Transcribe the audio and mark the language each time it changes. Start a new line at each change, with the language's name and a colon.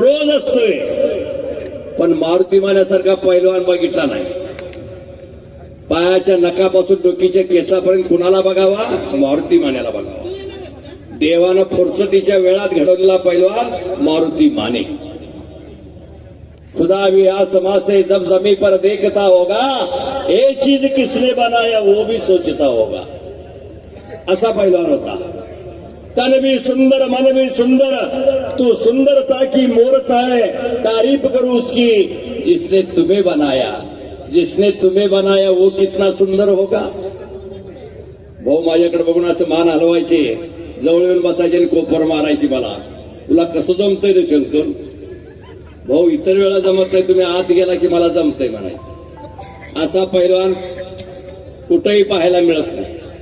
Marathi: रोज असतोय. पण मारुती मान्यासारखा पैलवान बघितला नाही. पायाच्या नखापासून डोकीच्या केसापर्यंत कुणाला बघावा? मारुती मान्याला बघावा. देवानं फुरसतीच्या वेळात घडवलेला पैलवान मारुती माने.
Hindi: खुदा भी आसमां से जब जमीन पर देखता होगा ये चीज किसने बनाया वो भी सोचता होगा.
Marathi: असा पैलवान होता.
Hindi: तन भी सुंदर मन भी सुंदर तू सुंदरता की मूर्त है तारीफ करूं उसकी जिसने तुम्हें बनाया. जिसने तुम्हें बनाया वो कितना सुंदर होगा.
Marathi: भाऊ माझ्याकडे बघून असं मान हलवायचे. जवळ येऊन बसायचे आणि कोपर मारायची. मला तुला कसं जमतंय रे शंकर. भाऊ इतर वेळा जमत नाही. तुम्ही आत गेला की मला जमतंय म्हणायचं. असा पैलवान कुठेही पाहायला मिळत नाही.